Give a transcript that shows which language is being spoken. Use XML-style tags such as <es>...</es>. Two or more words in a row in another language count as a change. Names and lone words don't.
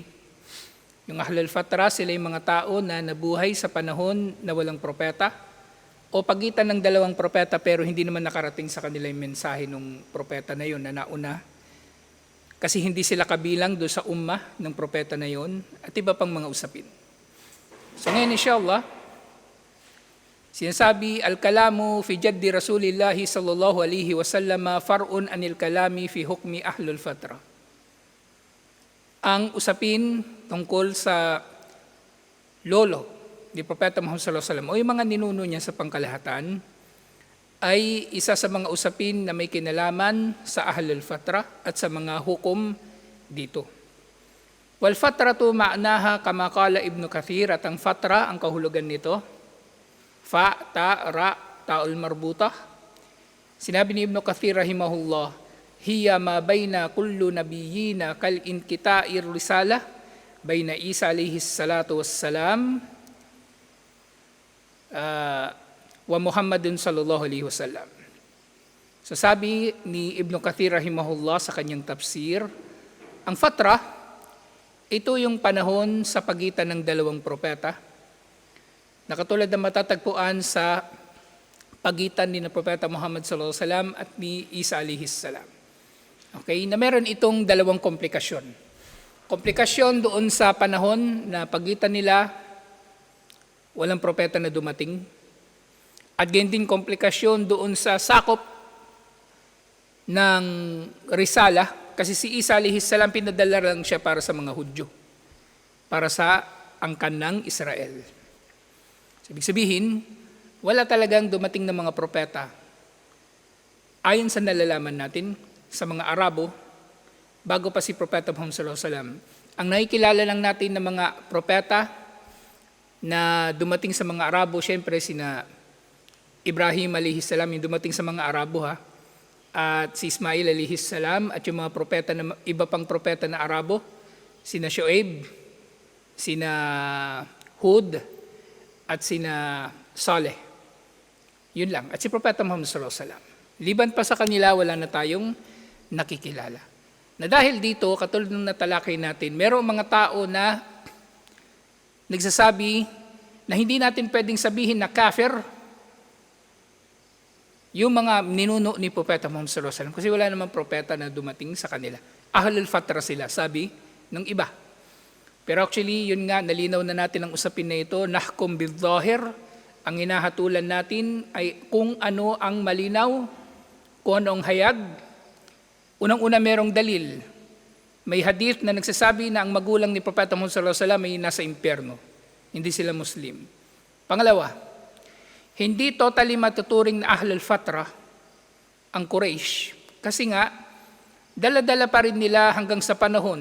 <tl>Yung Ahlul Fatra, sila yung mga tao na nabuhay sa panahon na walang propeta o pagitan ng dalawang propeta pero hindi naman nakarating sa kanila yung mensahe ng propeta na yun na nauna. Kasi hindi sila kabilang doon sa ummah ng propeta na yon at iba pang mga usapin. So ngayon inshallah, sinasabi,</tl> <ar>الكلام في جد رسول الله صلى الله عليه وسلم فرع عن الكلام في حكم أهل الفترة.</ar> <tl>Ang usapin tungkol sa lolo ni Propeta Muhammad</tl> <ar>صلى الله عليه وسلم</ar> <tl>o yung mga ninuno niya sa pangkalahatan ay isa sa mga usapin na may kinalaman sa Ahlul Fatra at sa mga hukom dito.</tl> <ar>والفترة معناها كما قال ابن كثير,</ar> <tl>at ang fatra, ang kahulugan nito,</tl> <ar>فاء، تاء، راء، تاء مربوطة.</ar> <tl>Sinabi ni Ibn Kathir rahimahullah,</tl> <ar>هي ما بين كل نبيين كانقطاع الرسالة بين عيسى عليه الصلاة والسلام ومحمد صلى الله عليه وسلم.</ar> <tl>So sabi ni Ibn Kathir rahimahullah sa kanyang tafsir, ang fatra, ito yung panahon sa pagitan ng dalawang propeta na katulad na matatagpuan sa pagitan ni na Propeta Muhammad</tl> <ar>صلى الله عليه وسلم</ar> <tl>at ni Isa</tl> <ar>عليه السلام.</ar> <tl>Okay, na meron itong dalawang komplikasyon. Komplikasyon doon sa panahon na pagitan nila walang propeta na dumating. At ganyan din komplikasyon doon sa sakop ng risala, kasi si Isa</tl> <ar>عليه السلام</ar> <tl>pinadala lang siya para sa mga Hudyo, para sa angkan ng Israel. Ibig sabihin, wala talagang dumating na mga propeta. Ayon sa nalalaman natin sa mga Arabo, bago pa si Propeta Muhammad</tl> <ar>صلى الله عليه وسلم,</ar> <tl>ang nakikilala lang natin ng mga propeta na dumating sa mga Arabo, syempre sina Ibrahim</tl> <ar>عليه السلام,</ar> <tl>yung dumating sa mga Arabo at si Ismail</tl> <ar>عليه السلام</ar> <tl>at yung mga propeta na iba pang propeta na Arabo, sina Shu'aib, sina Hud at sina Saleh. Yun lang. At si Propeta Muhammad</tl> <ar>صلى الله عليه وسلم.</ar> <tl>Liban pa sa kanila, wala na tayong nakikilala. Na dahil dito, katulad ng natalakay natin, merong mga tao na nagsasabi na hindi natin pwedeng sabihin na kafir yung mga ninuno ni Propeta Muhammad</tl> <ar>صلى الله عليه وسلم</ar> <tl>kasi wala namang propeta na dumating sa kanila. Ahlul Fatra sila, sabi ng iba. Pero actually, yun nga, nalinaw na natin ang usapin na ito,</tl> <ar>نحكم بالظاهر,</ar> <tl>ang hinahatulan natin ay kung ano ang malinaw, kung ano ang hayag. Unang-una merong dalil. May hadith na nagsasabi na ang magulang ni Propeta Muhammad</tl> <ar>صلى الله عليه وسلم</ar> <tl>ay nasa impyerno. Hindi sila Muslim. Pangalawa, hindi totally matuturing na Ahlul Fatra ang Quraysh kasi nga dala-dala pa rin nila hanggang sa panahon.</tl>